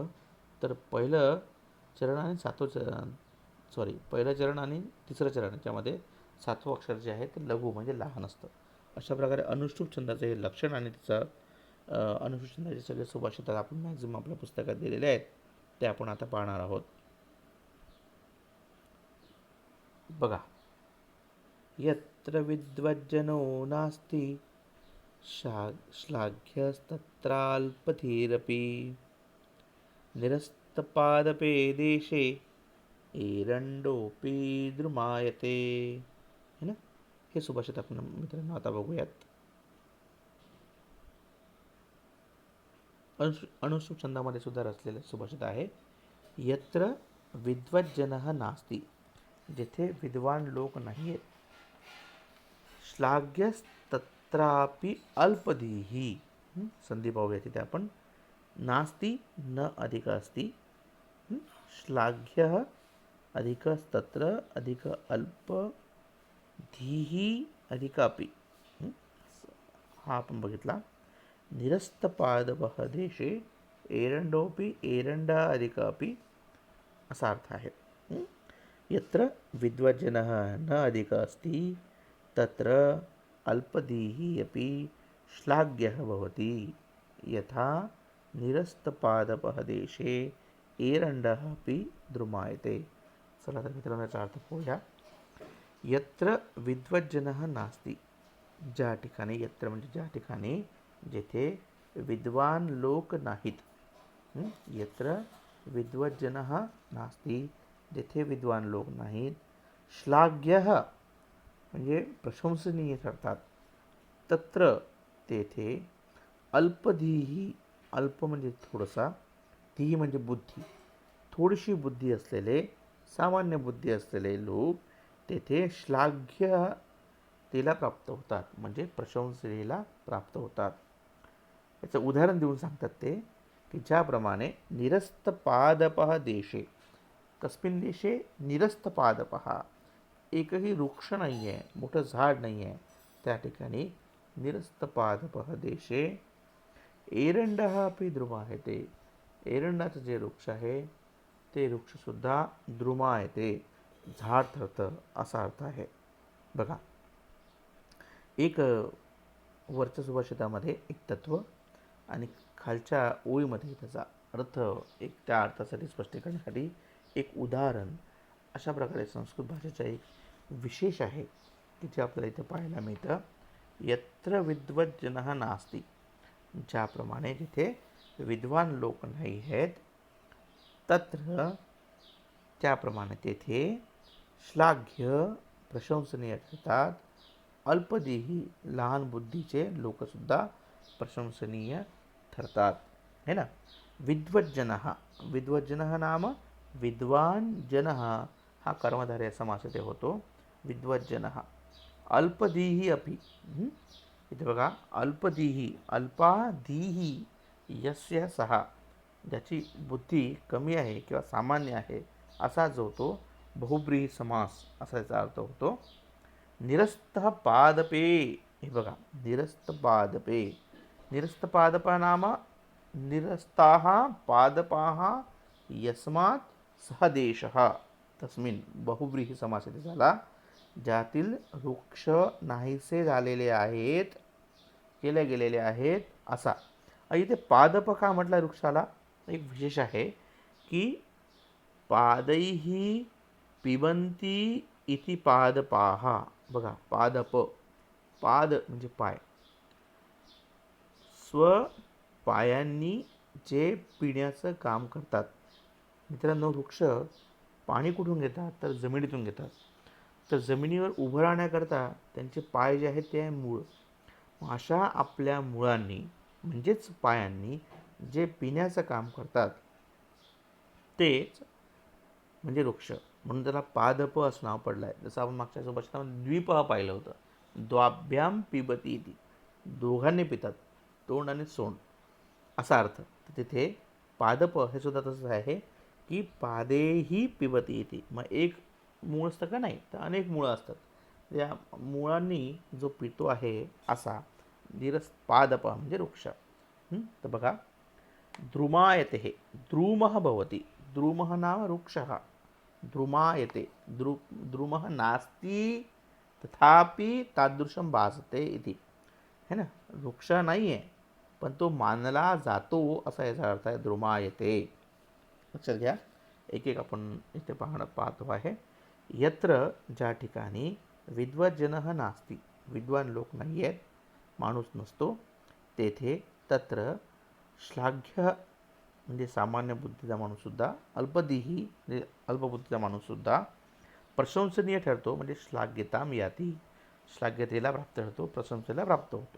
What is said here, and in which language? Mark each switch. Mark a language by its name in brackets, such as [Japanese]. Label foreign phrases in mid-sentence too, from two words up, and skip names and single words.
[Marathi] तर पहिलं चरण आणि पहिलं चरण आणि तिसरं चरण याच्यामध्ये 7वं अक्षर जे आहे ते लघु म्हणजे लहान असतं. अशा प्रकारे अनुष्टुप छंदाचं हे लक्षण आणि त्याचं अनुष्टुप छंदाचे सगळे सुभाषित आपण मॅक्झिमम आपल्या पुस्तकात दिलेले आहेत, ते आपण आता पाहणार आहोत. बघा, [Sanskrit] यत्र विद्वज्जनो नास्ति श्लाघ्यस्तत्राल्पधीरपि निरस्तपादपे देशे एरंडोपी द्रुमायते. [Hindi] है ना, [Marathi] हे सुभाषित आपण मित्रांनो आता बघूयात. अनुष्टुप छंदामध्ये सुद्धा रचलेलं सुभाषित आहे. [Sanskrit] यत्र विद्वज्जनः नास्ति, [Marathi] जेथे विद्वान लोक नाही आहेत. [Sanskrit] श्लाघ्यस्तत्रापि अल्पधीही, [Marathi] संधी पाहूया तिथे आपण. [Sanskrit] नास्ति न अधिक अस्ति, श्लाघ्य अधिकस्तत्र अधिक अल्प, धीही अधिकापि, [Marathi] हा आपण बघितला. [Sanskrit] निरस्तपादपः देशे एरंडोपि एरंडा अधिकापि [Marathi] असा अर्थ आहे. [Sanskrit] यत्र विद्वज्जनः न अधिक अस्ति तत्र अल्पधीहि अपि श्लाघ्यः भवति, यथा निरस्तपादपः देशे एरंडः अपि द्रुमायते. [Marathi] चला तर मित्रांनो याचा अर्थ पाहूया. [Sanskrit] यत्र विद्वज्जनः नास्ति, [Marathi] ज्या ठिकाणी, यत्र म्हणजे ज्या ठिकाणी, जेथे विद्वान लोक नाहीत. [Sanskrit] यत्र विद्वज्जनः नास्ति, [Marathi] जेथे विद्वान लोक नाहीत. श्लाघ्यः म्हणजे प्रशंसनीय ठरतात. तत्र तेथे अल्पधीही, अल्प म्हणजे थोडासा, धी म्हणजे बुद्धी, थोडीशी बुद्धी असलेले, सामान्य बुद्धी असलेले लोक तेथे श्लाघ्यतेला प्राप्त होतात, म्हणजे प्रशंसेला प्राप्त होतात. याचं उदाहरण देऊन सांगतात ते की ज्याप्रमाणे [Sanskrit] निरस्तपादपः देशे, कस्मिन् देशे निरस्तपादपः, [Marathi] एकही वृक्ष नाही आहे, मोठं झाड नाही आहे, त्या ठिकाणी [Sanskrit] निरस्तपादपः देशे एरंडः अपि द्रुमायते. [Marathi] एरंडाचं जे वृक्ष आहे ते वृक्षसुद्धा द्रुमायते, झाड ठरतं असा अर्थ आहे. बघा, एक वरच्या सुभाषितामध्ये एक तत्व आणि खालच्या ओळीमध्ये त्याचा अर्थ, एक त्या अर्थासाठी स्पष्ट करण्यासाठी एक उदाहरण, अशा प्रकारे संस्कृत भाषेचा एक विशेष आहे की जे आपल्याला इथे पाहायला मिळतं. [Sanskrit] यत्र विद्वज्जनः नास्ति, [Marathi] ज्याप्रमाणे जिथे विद्वान लोक नाही आहेत, तत्र त्याप्रमाणे तेथे श्लाघ्य प्रशंसनीय ठरतात. अल्पदेही लहान बुद्धीचे लोकसुद्धा प्रशंसनीय ठरतात, [Hindi] है ना. [Sanskrit] विद्वज्जनः, विद्वज्जनः नाम विद्वान जनः, [Marathi] हा कर्मधारय समास इथे होतो. [Sanskrit] विद्वज्जनः. अल्पदीही अपि, [Marathi] इथे बघा, [Sanskrit] अल्पदीही, अल्पाधीही यस्य सहा, [Marathi] ज्याची बुद्धी कमी आहे किंवा सामान्य आहे असा जो तो बहुब्रीही समास असा याचा अर्थ होतो. [Sanskrit] निरस्तः पादपे, [Marathi] हे बघा, [Sanskrit] निरस्तपादपे, निरस्तपादप नाम निरस्ताः पादपाः यस्मात् सह देशः, तस्मिन् [Marathi] बहुव्रीही समास इथे झाला, ज्यातील वृक्ष नाहीसे झालेले आहेत, केले गेलेले आहेत असा. इथे पादप का म्हटलं वृक्षाला, एक विशेष आहे की [Sanskrit] पादैहि पिबंती इति पादपाः. [Marathi] बघा, पादप, पाद म्हणजे पाय, स्वपायांनी जे पिण्याचं काम करतात. मित्रांनो, वृक्ष पाणी कुठून घेतात तर जमिनीतून घेतात. तर जमिनीवर उभं राहण्याकरता त्यांचे पाय जे आहेत ते आहे मूळ. अशा आपल्या मुळांनी म्हणजेच पायांनी जे पिण्याचं काम करतात तेच म्हणजे वृक्ष, म्हणून त्याला पादप असं नाव पडलं आहे. जसं आपण मागच्या सुभाषितामध्ये द्विप पाहिलं होतं, [Sanskrit] द्वाभ्याम पिबती इति, [Marathi] दोघांनी पितात, तोंड आणि सोंड असा अर्थ. तर तिथे पादप हे सुद्धा तसंच आहे की [Sanskrit] पादेही पिबती इति. [Marathi] मग एक मूळ असतं का, नाही तर अनेक मुळं असतात, त्या मुळांनी जो पितो आहे असा निरस्पादप म्हणजे वृक्ष. तर बघा, [Sanskrit] द्रुमायते, द्रुमः भवति, द्रुमः नाम वृक्षः, द्रुमायते, द्रुमः नास्ति तथापि तादृशं भासते इति, [Hindi] है ना. [Marathi] वृक्ष नाही आहे पण तो मानला जातो असा याचा अर्थ आहे द्रुमायते. लक्षात घ्या, एक एक आपण इथे पाहतो आहे. यत्र, ज्या ठिकाणी [Sanskrit] विद्वज्जनः नास्ति, [Marathi] विद्वान लोक नाही आहेत, माणूस नसतो, तेथे [Sanskrit] तत्र श्लाघ्य [Marathi] म्हणजे सामान्य बुद्धीचा माणूससुद्धा, अल्पदीही म्हणजे अल्पबुद्धीचा माणूससुद्धा प्रशंसनीय ठरतो, म्हणजे [Sanskrit] श्लाघ्यताम याती, [Marathi] श्लाघ्यतेला प्राप्त ठरतो, प्रशंसेला प्राप्त होतो.